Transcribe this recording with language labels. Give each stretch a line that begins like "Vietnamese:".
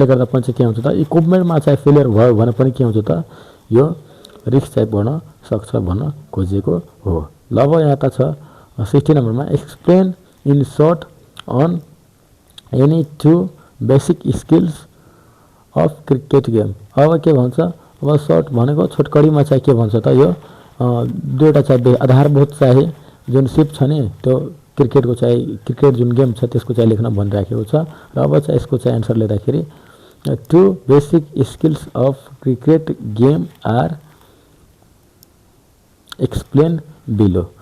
Nepali: त्यसले गर्दा पनि चाहिँ के हुन्छ त, इक्विपमेन्टमा चाहिँ फेलियर भयो भने पनि के हुन्छ त, यो रिस्क चाहिँ बढ्न सक्छ भन्न खोजिएको हो। ल अब यहाँ त छ 60 नम्बरमा,
English: Explain in short on any 2 basic skills of cricket game.
Nepali: अब के भन्छ, अब सर्ट भनेको छोटकरीमा चाहिँ के भन्छ त, यो 2वटा चाहिँ आधारभूत चाहिँ जुन सिप छ नि, त्यो क्रिकेटको चाहिँ क्रिकेट जुन गेम छ त्यसको चाहिँ लेख्न भनिराखेको छ। र अब चाहिँ यसको चाहिँ एन्सर लेख्दाखेरि
English: 2 basic skills of cricket game are explain below.